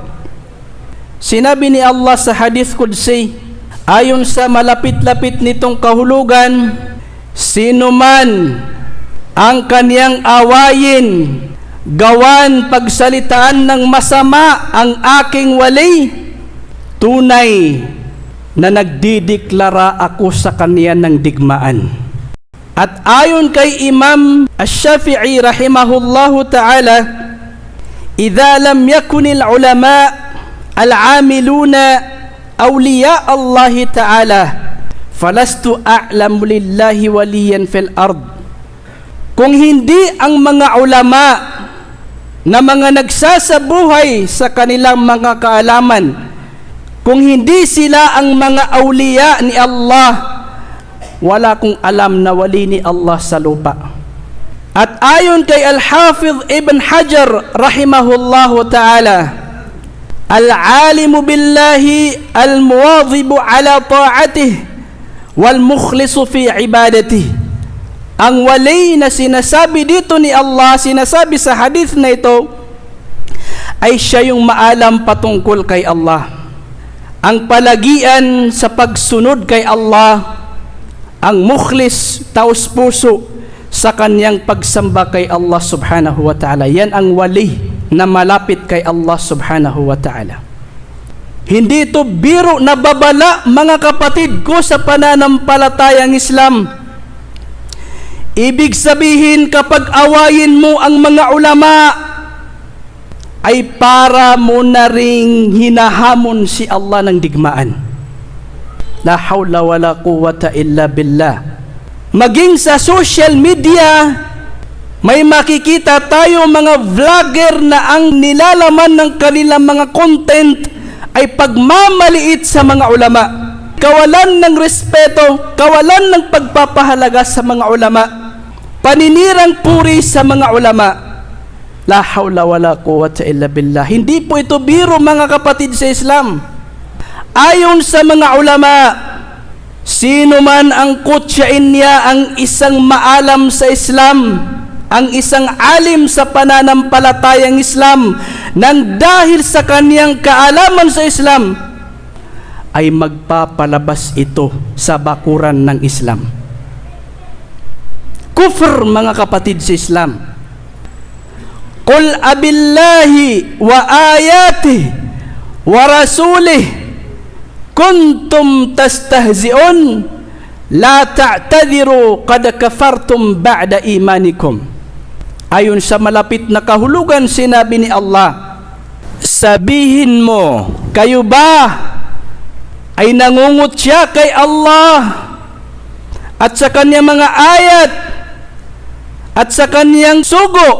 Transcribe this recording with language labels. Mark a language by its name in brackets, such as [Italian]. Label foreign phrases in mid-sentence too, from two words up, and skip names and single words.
[Filipino] Sinabi ni Allah sa [Arabic] حديث قدسي, [Filipino] ayon sa malapit-lapit nitong kahulugan, sino man ang kaniyang awayin, gawan pagsalitaan ng masama ang aking wali, tunay na nagdideklara ako sa kaniya ng digmaan. At ayon kay [Arabic] Imam Ash-Shafi'i رحمه الله تعالى إذا لم يكن العلماء العاملون أولياء الله تعالى فلست أعلم لله وليا في الأرض. [Filipino] Kung hindi ang mga ulama na mga nagsasabuhay sa kanilang mga kaalaman, kung hindi sila ang mga awliya ni Allah, wala kong alam na wali ni Allah sa lupa. At ayon kay [Arabic] Al-Hafidh Ibn Hajar رحمه الله تعالى العالم بالله المواظب على طاعته والمخلص في عبادته. [Filipino] Ang wali na sinasabi dito ni Allah, sinasabi sa hadith na ito, ay siya yung maalam patungkol kay Allah, ang palagian sa pagsunod kay Allah, ang mukhlis, taos puso sa kanyang pagsamba kay Allah [Arabic] سبحانه وتعالى. [Filipino] Yan ang wali na malapit kay Allah [Arabic] سبحانه وتعالى. [Filipino] Hindi ito biro na babala, mga kapatid ko sa pananampalatayang Islam. Ibig sabihin, kapag awayin mo ang mga ulama, ay para mo na ring hinahamon si Allah ng digmaan. [Arabic] لا حول ولا قوة إلا بالله. [Filipino] Maging sa [English] social media, [Filipino] may makikita tayo mga vlogger na ang nilalaman ng kanilang mga content ay pagmamaliit sa mga ulama. Kawalan ng respeto, kawalan ng pagpapahalaga sa mga ulama, paninirang puri sa mga ulama. [Arabic] لا حول ولا قوة إلا بالله. [Filipino] Hindi po ito biro, mga kapatid sa Islam. Ayon sa mga ulama, sino man ang kutsain niya ang isang maalam sa Islam, ang isang alim sa pananampalatayang Islam, nang dahil sa kaniyang kaalaman sa Islam, ay magpapalabas ito sa bakuran ng Islam. Kufr, mga kapatid sa Islam. [Arabic] قل أبالله وآياته ورسوله كنتم تستهزئون لا تعتذروا قد كفرتم بعد إيمانكم. [Filipino] Ayon sa malapit na kahulugan, sinabi ni Allah, sabihin mo, kayo ba ay nangungutya kay Allah at sa kanyang mga ayat at sa kanyang sugo?